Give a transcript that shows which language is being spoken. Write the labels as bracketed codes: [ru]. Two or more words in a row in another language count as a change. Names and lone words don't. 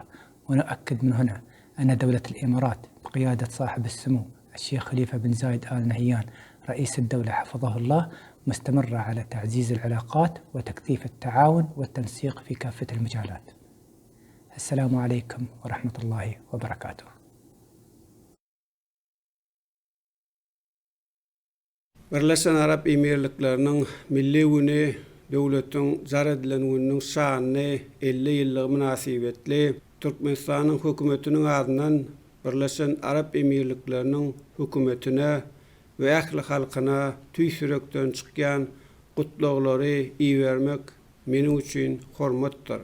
[ar] ونؤكد من هنا أن دولة الإمارات بقيادة صاحب السمو الشيخ خليفة بن زايد آل نهيان رئيس الدولة حفظه الله مستمرة على تعزيز العلاقات وتكثيف التعاون والتنسيق في كافة المجالات. السلام عليكم ورحمة الله وبركاته. [tk] Birleşen Arap Emirliklerinin milli güni döwletiň jar edilen günüň şanyny 50 ýyllygy münasibetli Türkmenistanyň hökümetiniň adynan Birleşen Arap Emirlikleriniň hökümetine we ähli halkyna tüýsürekden çykýan gutlaglary iýermek meniň üçin hormatdyr.